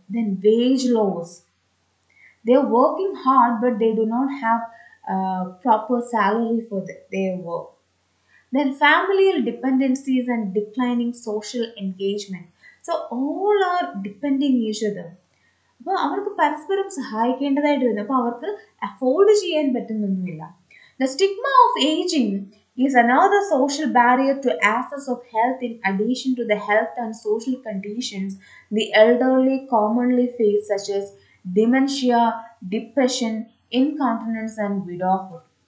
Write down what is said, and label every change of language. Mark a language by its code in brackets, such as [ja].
[en] Then wage laws. They're working hard, but they do not have proper salary for their work. Then familial dependencies and declining social engagement. So all are depending each other. [ml] അപ്പോൾ അവർക്ക് പരസ്പരം സഹായിക്കേണ്ടതായിട്ട് വരുന്നു അപ്പോൾ അവർക്ക് afford ചെയ്യാൻ പറ്റുന്നൊന്നുമില്ല. [en] The stigma of aging is another social barrier to access of health in addition to the health and social conditions the elderly commonly face such as dementia, depression, incontinence and widowhood.